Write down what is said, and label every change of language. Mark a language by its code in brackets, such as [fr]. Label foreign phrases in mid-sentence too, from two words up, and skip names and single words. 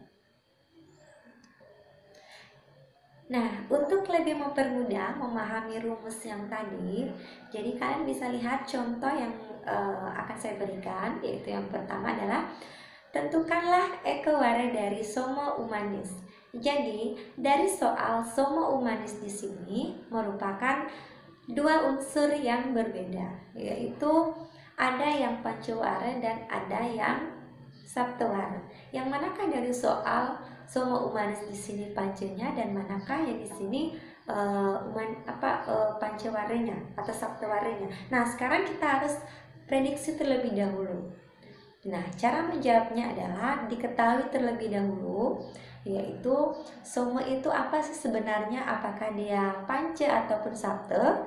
[id] Nah, untuk lebih mempermudah memahami rumus yang tadi, jadi kalian bisa lihat contoh yang akan saya berikan, yaitu yang pertama adalah tentukanlah ekewara dari soma umanis. Jadi, dari soal soma umanis di sini merupakan 2 unsur yang berbeda, yaitu ada yang pancewara dan ada yang saptawara. Yang manakah dari soal soma umanis di sini pancenya dan manakah yang di sini pancewaranya atau saptawaranya. Nah, sekarang kita harus prediksi terlebih dahulu. Nah, cara menjawabnya adalah diketahui terlebih dahulu, yaitu soma itu apa sih sebenarnya, apakah dia panca ataupun sapta.